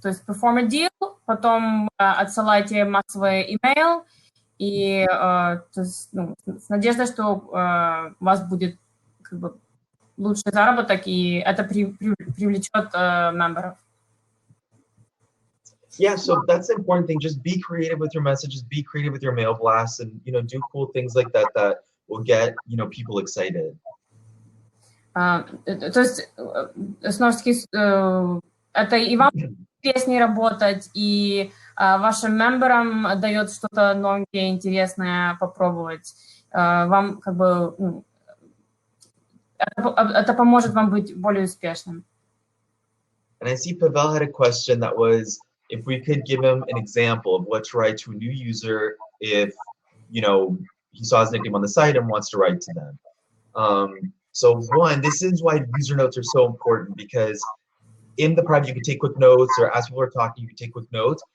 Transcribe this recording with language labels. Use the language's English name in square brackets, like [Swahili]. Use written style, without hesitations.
[Russian] То есть [English] perform a deal, [Russian] потом отсылайте массовый email, и то есть, ну, с надеждой, что у вас будет как бы лучший заработок, и это привлечет мемберов. [English] Yeah, so that's the important thing. Just be creative with your messages, be creative with your mail blasts, and do cool things like that that will get people excited. [Russian] То есть, снова-таки, это и вам интереснее работать, и вашим мемберам дает что-то новенькое, интересное попробовать. Вам как бы это поможет вам быть более успешным. [English] And I see Pavel had a question that was, if we could give him an example of what to write to a new user if, he saw his nickname on the site and wants to write to them. So one, this is why user notes are so important, because in the private, you can take quick notes, or as people are talking, you can take quick notes.